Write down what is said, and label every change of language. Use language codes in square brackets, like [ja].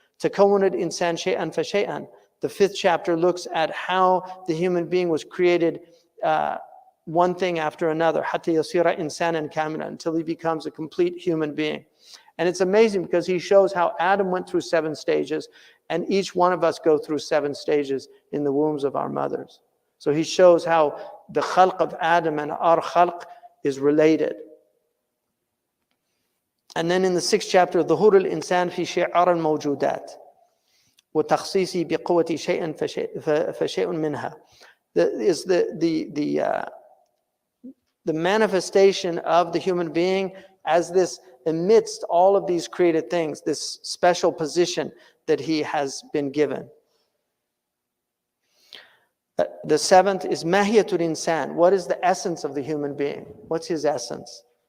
[ar] Takawwan al-insan shay'an fa shay'an. [en] The fifth chapter looks at how the human being was created one thing after another, [ar] hatta yasira insanan kamila, [en] until he becomes a complete human being. And it's amazing because he shows how Adam went through 7 stages, and each one of us go through 7 stages in the wombs of our mothers. So he shows how the khalq of Adam and our khalq is related. [ar] And then in the 6th chapter, ظهور الإنسان في شعار الموجودات وتخصيصه بقوة شيء فشيء منها. [en] Is the manifestation of the human being as this amidst all of these created things, this special position that he has been given. The 7th is Mahiyatul Insan. What is the essence of the human being? What's his essence?